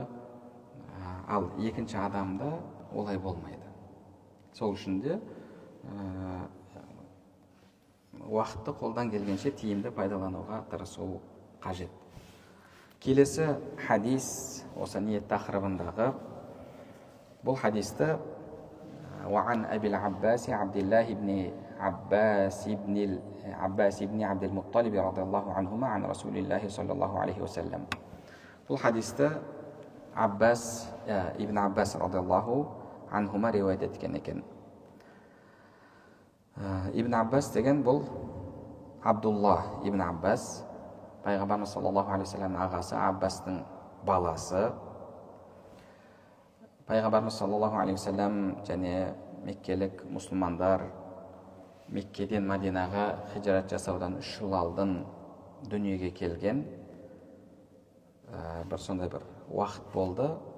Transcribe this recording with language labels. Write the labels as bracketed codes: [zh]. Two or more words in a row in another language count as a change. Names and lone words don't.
[kk] Ал екінші адамда олай болмайды. Сол үшін де уақытты қолдан келгенше тиімді пайдалануға тырысу қажет. Келесі хадис осы ниет тақырыбындағы. Бұл хадисті [ar] وعن أبي العباس عبد الله بن عباس بن عبد المطلب رضي الله عنهما عن رسول الله صلى الله عليه وسلم. [kk] Бұл хадисті ибн Аббас [ar] رضي الله عنهما [kk] риуаят еткен екен. Ибн Аббас деген бұл Абдулла ибн Аббас, пайғамбарымыз [ar] صلى الله عليه وسلم [kk] ағасы, Аббастың баласы. Пайғамбарымыз [ar] صلى الله عليه وسلم [kk] және меккелік мұсылмандар Меккеден Мадинаға хижрат жасаудан 3 жыл алдын дүниеге келген бір сондай бір уақыт болды.